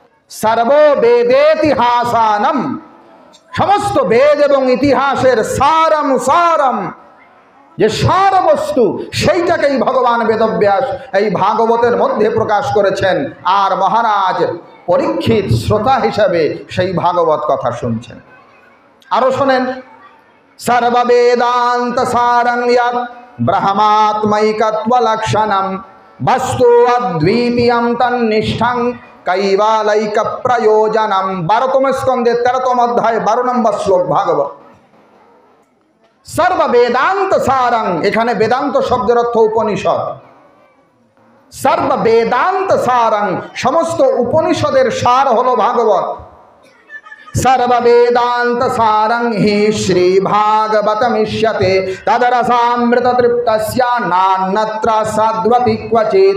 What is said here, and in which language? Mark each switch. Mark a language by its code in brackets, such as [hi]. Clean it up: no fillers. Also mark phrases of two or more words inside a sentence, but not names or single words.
[bn] সর্ববেদেতিহাসানম, সমস্ত বেদ এবং ইতিহাসের [sa] সারম সারম, [bn] যে সার বস্তু সেইটাকেই ভগবান বেদব্যাস এই ভাগবতের মধ্যে প্রকাশ করেছেন। আর মহারাজ পরীক্ষিত শ্রোতা হিসাবে সেই ভাগবত কথা শুনছেন। আরো শোনেন, [sa] সর্ববেদান্ত সারং ইয়াৎ ব্রহ্মাত্মৈকত্ব লক্ষণম বস্তু অদ্বিতীয়ম তন্নিষ্ঠং কৈবালৈক প্রয়োজনম। [bn] 12তম স্কন্ধে 13তম অধ্যায় 12 নম্বর শ্লোক ভাগবত। [sa] সর্ববেদান্ত সারং, [bn] এখানে বেদান্ত শব্দের অর্থ উপনিষদ। [sa] সর্ববেদান্ত সারং, [bn] সমস্ত উপনিষদের সার হলো ভাগবত। [sa] সর্ববেদান্ত সারং হি শ্রী ভাগবতমিষ্যতে তদরসামৃত তৃপ্তস্য নান্যত্র সাধ্বতি ক্বচিৎ।